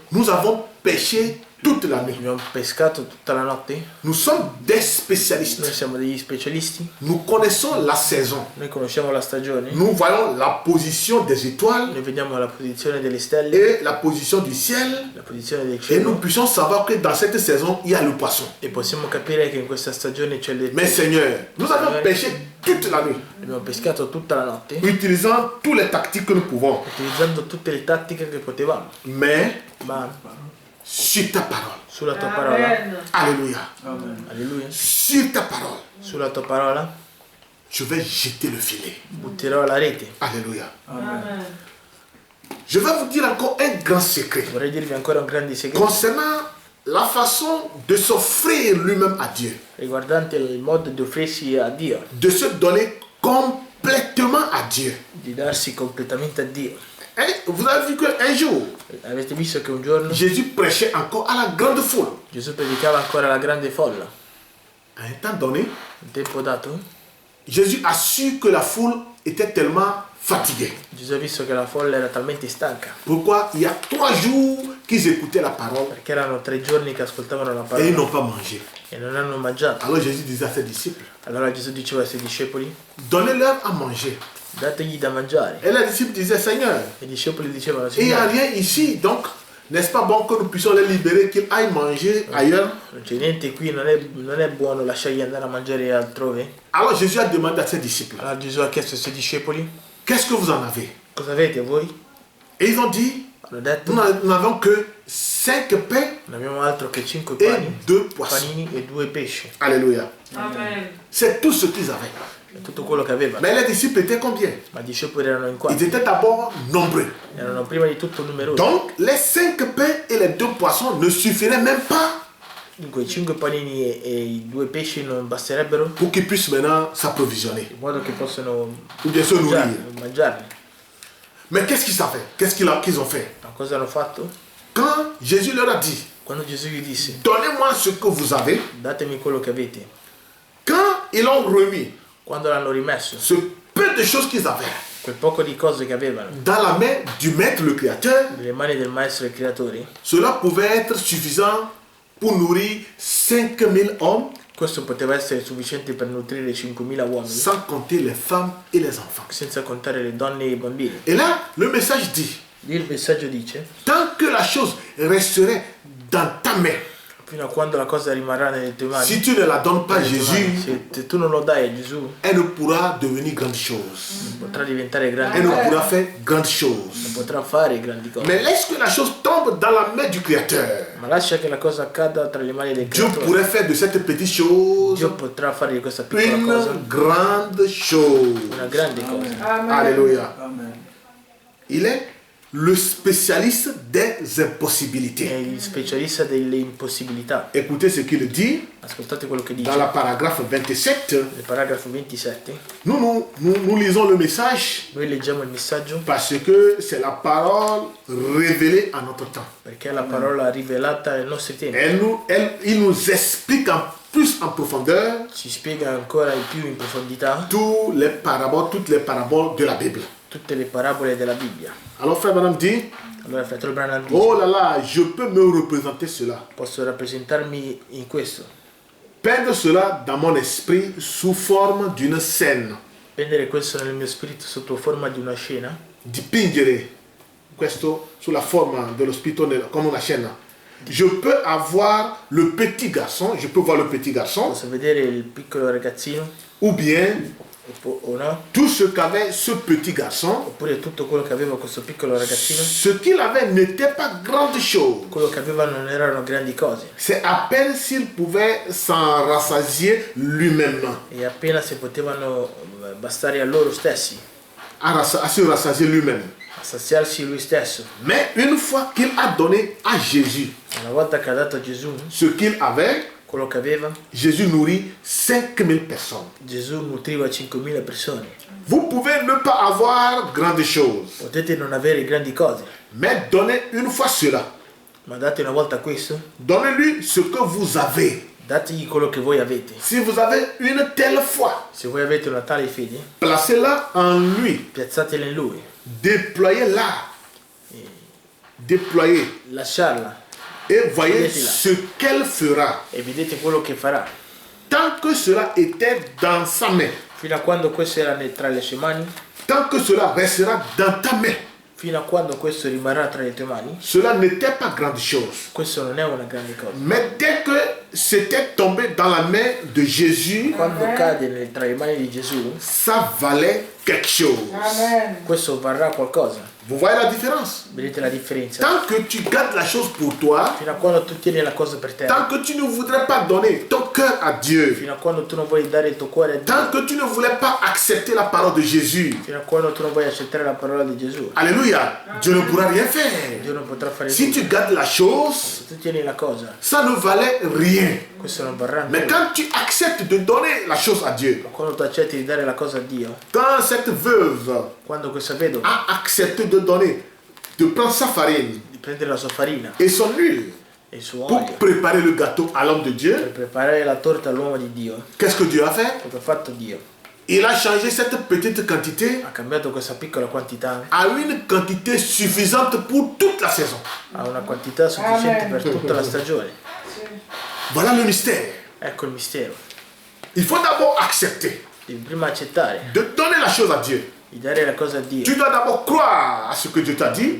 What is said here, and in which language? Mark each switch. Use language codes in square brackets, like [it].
[fr] nous avons péché toute la nuit. [it] abbiamo pescato tutta la notte, [fr] Nous sommes des [it] noi [fr] spécialistes. [it] siamo degli specialisti, [fr] Nous connaissons la saison. [it] noi conosciamo la stagione, [fr] Nous voyons la position des étoiles [it] noi vediamo la posizione delle stelle, [fr] et la position du ciel. [it] la posizione del [fr] Et nous [it] cielo [fr] puissions savoir que dans cette saison, il y a le poisson. [it] e possiamo capire che in questa stagione c'è le [fr] Mais Seigneur, nous avons péché toute la nuit, [it] abbiamo pescato tutta la notte, [fr] utilisant toutes les tactiques que nous pouvons. [it] utilizzando tutte le tattiche che potevamo, [fr] Mais [it] ma [fr] sur ta parole. [it] sulla tua parola, [fr] Amen. Alléluia. [it] alleluia, [fr] Sur ta parole, [it] sulla tua parola [fr] je vais jeter le filet. [it] butterò la rete. [fr] Alléluia. Amen. Je vais vous dire encore un grand secret [it] Vorrei dirvi ancora un grande segreto [fr] concernant la façon de s'offrir lui-même à Dieu, [it] riguardante il modo di offrirsi a Dio, [fr] de se donner complètement à Dieu. [it] di darsi completamente a Dio. [fr] Et vous avez vu qu'un jour, [it] Avete visto che un giorno [fr] Jésus prêchait encore à la grande foule. [it] Gesù predicava ancora alla grande folla. [fr] À un temps donné, [it] Un tempo dato, [fr] Jésus a su que la foule était tellement fatiguée. [it] Gesù ha visto che la folla era talmente stanca, [fr] Pourquoi? Il y a 3 jours qu'ils écoutaient la parole [it] perché erano 3 giorni che ascoltavano la [fr] et ils [it] parola [fr] n'ont pas mangé. [it] e non hanno mangiato. [fr] Alors Jésus disait à ses disciples, [it] Allora Gesù diceva ai suoi discepoli, [fr] donnez-leur à manger. [it] dategli da mangiare. [fr] Et les disciples disaient, Seigneur, [it] E i discepoli dicevano, [fr] il n'y a [it] Signore, [fr] rien ici, donc n'est-ce pas bon que nous puissions les libérer, qu'ils aillent manger ailleurs? [it] non c'è niente qui, non è buono lasciarli andare a mangiare altrove? [fr] Alors Jésus a demandé à ses disciples, [it] Allora Gesù ha chiesto ai suoi discepoli, [fr] qu'est-ce que vous en avez? [it] cosa avete voi? [fr] Et ils ont dit, [it] Hanno detto, [fr] nous n'avons que 5 pains [it] non abbiamo altro che 5 [fr] et [it] pani, [fr] 2 poissons. [it] panini e 2 pesci. [fr] Alléluia. Amen. C'est tout ce qu'ils avaient. [it] È tutto quello che avevano. [fr] Mais les disciples étaient combien? [it] Ma i discepoli erano in [fr] Ils [it] quattro, [fr] étaient d'abord nombreux. [it] erano prima di tutto numerosi. [fr] Donc les 5 pains et les 2 poissons ne suffiraient même pas [it] Dunque i 5 panini e i 2 pesci non basterebbero [fr] pour qu'ils puissent maintenant s'approvisionner [it] in modo che possano [fr] ou bien se nourrir. [it] mangiarli. [fr] Mais qu'est-ce qu'ils ont fait? Qu'ils ont fait? [it] Ma cosa hanno fatto? [fr] Quand Jésus leur a dit, [it] Quando Gesù gli disse, [fr] donnez-moi ce que vous avez, [it] datemi quello che avete, [fr] quand ils ont remis [it] quando l'hanno rimesso, [fr] ce peu de choses qu'ils avaient [it] quel poco di cose che avevano [fr] dans la main du maître, le créateur, [it] nelle mani del maestro e creatore, [fr] cela pouvait être suffisant pour nourrir 5000 hommes, [it] questo poteva essere sufficiente per nutrire 5.000 uomini, [fr] sans compter les femmes et les enfants. [it] senza contare le donne e i bambini. [fr] Et là, le message dit, [it] Lì il messaggio dice, [fr] tant que la chose resterait dans ta main, [it] fino a quando la cosa rimarrà nelle tue mani, [fr] si tu ne la donnes pas à [it] nelle tue mani, [fr] Jésus, [it] se tu non lo dai a Gesù, [fr] elle ne pourra devenir grande chose. [it] potrà diventare grande [fr] Elle ne [it] cose, [fr] pourra faire grande chose. [it] potrà fare grandi cose. [fr] Mais lorsque la chose tombe dans la main du Créateur, [it] Ma lascia che la cosa accada tra le mani del [fr] Dieu [it] creatore. [fr] pourrait faire de cette petite chose [it] Dio potrà fare di questa piccola cosa [fr] une grande chose. [it] una grande cosa. [fr] Amen. Alléluia. Amen. Il est le spécialiste des [it] È [fr] impossibilités. [it] il specialista delle impossibilità. [fr] Écoutez ce qu'il dit [it] Ascoltate quello che dice [fr] dans la paragraphe 27. [it] nel paragrafo 27. [fr] Nous lisons le message [it] Noi leggiamo il messaggio [fr] parce que c'est la parole révélée à notre temps. [it] perché è la parola rivelata ai nostri tempi. [fr] Il nous explique en plus en profondeur [it] Ci spiega ancora di più in profondità [fr] toutes les paraboles de la Bible. [it] tutte le parabole della Bibbia. [fr] Alors frère Branham dit, [it] Allora fratello Branham dice, [fr] oh là là, je peux me représenter cela. [it] posso rappresentarmi in questo, [fr] Peindre cela dans mon esprit sous forme d'une scène. [it] prendere questo nel mio spirito sotto forma di una scena, Dipingere questo sulla forma dello spirito come una scena. [fr] Je peux avoir le petit garçon, je peux voir le petit garçon, [it] Posso vedere il piccolo ragazzino [fr] ou bien [it] o no? [fr] tout ce qu'avait ce petit garçon. [it] Oppure tutto quello che aveva questo piccolo ragazzino. [fr] Ce qu'il avait n'était pas grande chose. [it] Quello che aveva non erano grandi cose. [fr] C'est à peine s'il pouvait s'en rassasier lui-même, [it] E appena si potevano bastare a loro stessi, [fr] à se rassasier lui-même. [it] a saziarsi lui stesso. [fr] Mais une fois qu'il a donné à Jésus [it] Una volta che ha dato a Gesù [fr] ce qu'il avait, [it] quello che aveva, [fr] Jésus nourrit 5000 personnes. [it] Gesù nutriva 5.000 persone. [fr] Vous pouvez ne pas avoir grandes choses, [it] Potete non avere grandi cose, [fr] mais donnez une fois cela. [it] ma date una volta questo, [fr] Donnez-lui ce que vous avez. [it] dategli quello che voi avete. [fr] Si vous avez une telle foi, [it] Se voi avete una tale fede, [fr] placez-la en lui. [it] piazzatela in lui, [fr] Déployez-la. Déployez. [it] lasciarla [fr] Et voyez Mettez-la. ce qu'elle fera. [it] e vedete quello che farà. [fr] Tant que cela était dans sa main, [it] Fino a quando questo era tra le sue mani, [fr] tant que cela restera dans ta main, [it] fino a quando questo rimarrà tra le tue mani, [fr] cela n'était pas grande chose. [it] questo non è una grande cosa. [fr] Mais dès que c'était tombé dans la main de Jésus, [it] Quando cade tra le mani di Gesù, [fr] ça valait quelque chose. Amen. [it] questo varrà qualcosa. [fr] Vous voyez la différence? [it] Vedete la differenza? [fr] Tant que tu gardes la chose pour toi, [it] Fino a quando tu tieni la cosa per te, [fr] tant que tu ne voudrais pas donner ton cœur à Dieu, [it] fino a quando tu non vuoi dare il tuo cuore a Dio, [fr] tant que tu ne voulais pas accepter la parole de Jésus, [it] fino a quando tu non vuoi accettare la parola di Gesù, [fr] alléluia, Dieu ne pourra rien faire. [it] Dio non potrà fare [fr] Si [it] nulla. [fr] tu gardes la chose, [it] Se tu tieni la cosa, [fr] ça ne valait rien. [it] questo non varrà [fr] Mais [it] nulla. [fr] quand tu acceptes de donner la chose à Dieu, [it] Ma quando tu accetti di dare la cosa a Dio, [fr] quand cette veuve [it] quando questa vedova [fr] a accepté de donner, de prendre sa farine [it] di prendere la sua farina [fr] et son huile [it] e il suo [fr] pour [it] olio [fr] préparer le gâteau à l'homme de [it] per [fr] Dieu, [it] preparare la torta all'uomo di Dio, [fr] qu'est-ce que Dieu a fait? [it] cosa ha fatto Dio? [fr] Il a changé cette petite quantité [it] Ha cambiato questa piccola quantità [fr] à une quantité suffisante pour toute la saison. [it] a una quantità sufficiente per tutta la stagione. [fr] Voilà le mystère. [it] Ecco il mistero. [fr] Il faut d'abord accepter [it] Devi prima accettare [fr] de donner la chose à Dieu. [it] di dare la cosa a Dio. [fr] Tu dois d'abord croire à ce que Dieu t'a dit